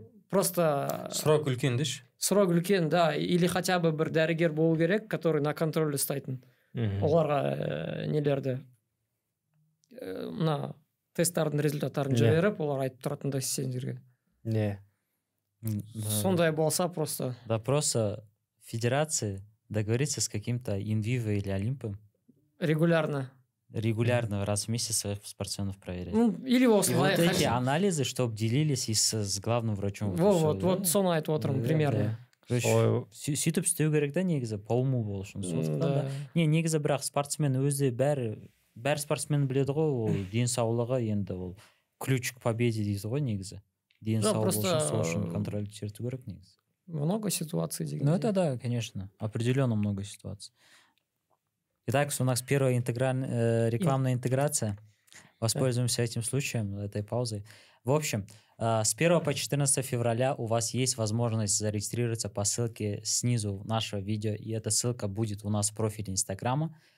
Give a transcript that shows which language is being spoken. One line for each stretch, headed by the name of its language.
Russian: Просто
Kazakh: срок үлкен деші?
Russian: Срок үлкен, да. Или хотя бы
Kazakh: бір дәрігер болу керек,
Russian: который на контроль ұстайтын.
Kazakh: Оларға нелерді, мына тесттардың результаттарын жіберіп, олар айтып тұратындай сендерге. Не. Сондай болса просто.
Russian: Да, просто федерация договорится с каким-то Инвиво или Олимпом. Регулярно раз в месяц своих спортсменов проверять. Или вот эти анализы, чтобы делились и с главным врачом.
Kazakh: Вот соны айтып отырмын примерно. Сөйтіп істеу керек да, негізі пауму бол үшін. Негізі бірақ спортсмен өзі бәрі спортсмен біледі ғой, ол денсаулығы енді ол
Russian: ключ к победе
Kazakh: дейді ғой негізі. Денсаулығы үшін сол үшін контроль түсірту керек негізі.
Russian: Много ситуаций деген. Ну это да, конечно, определенно много ситуаций. Итак, у нас первая рекламная интеграция. Воспользуемся этим случаем, этой паузой. В общем, с 1 по 14 февраля у вас есть возможность зарегистрироваться по ссылке снизу нашего видео, и эта ссылка будет у нас в профиле Инстаграма.